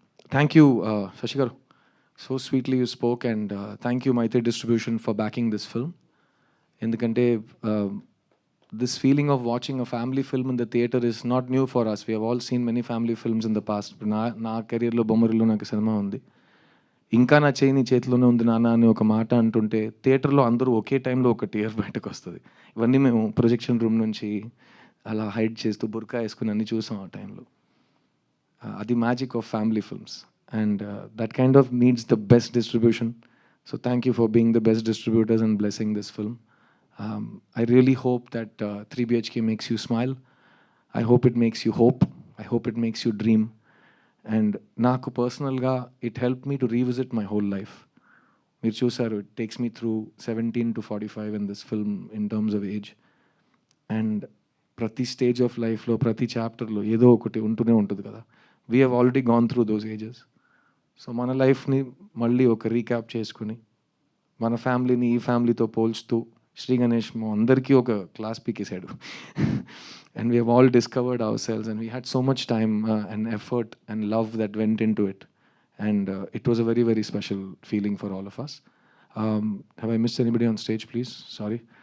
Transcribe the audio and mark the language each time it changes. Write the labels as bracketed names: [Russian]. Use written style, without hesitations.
[English] Thank you, Shashi Garu. So sweetly you spoke, and thank you Maitri Distribution for backing this film. Endukante this feeling of watching a family film in the theater is not new for us. We have all seen many family films in the past. [Telugu] నా కెరీర్లో బొమ్మరిలో నాకు cinema ఉంది. ఇంకా నా చేయి నీ చేతిలోనే ఉంది నాన్న అని ఒక మాట అంటుంటే థియేటర్లో అందరూ ఒకే టైంలో ఒక టీయర్ బయటకు వస్తుంది. ఇవన్నీ మేము ప్రొజెక్షన్ రూమ్ నుంచి అలా హైడ్ చేస్తూ బుర్కా వేసుకుని అన్నీ చూసాం ఆ టైంలో. [English] అది magic of family films. And that kind of needs the best distribution. So thank you for being the best distributors and blessing this film. I really hope that 3BHK makes you smile. I hope it makes you hope. I hope it makes you dream. And [Telugu] నాకు పర్సనల్గా [English] it helped me to revisit my whole life. [Telugu] మీరు చూసారు, [English] it takes me through 17 to 45 in this film in terms of age. [Telugu] And ప్రతి stage of లైఫ్లో, ప్రతి చాప్టర్లో ఏదో ఒకటి ఉంటూనే ఉంటుంది కదా. [English] We have already gone through those ages. [Telugu] So మన లైఫ్ని మళ్ళీ ఒక రీక్యాప్ చేసుకుని మన ఫ్యామిలీని ఈ ఫ్యామిలీతో పోల్చుతూ శ్రీ గణేష్ మా అందరికీ ఒక class పీకేసాడు. [English] And we have all discovered our selves and we had so much time and effort and love that went into it. And it was a very very special feeling for all of us. Have I missed anybody on stage please? Sorry.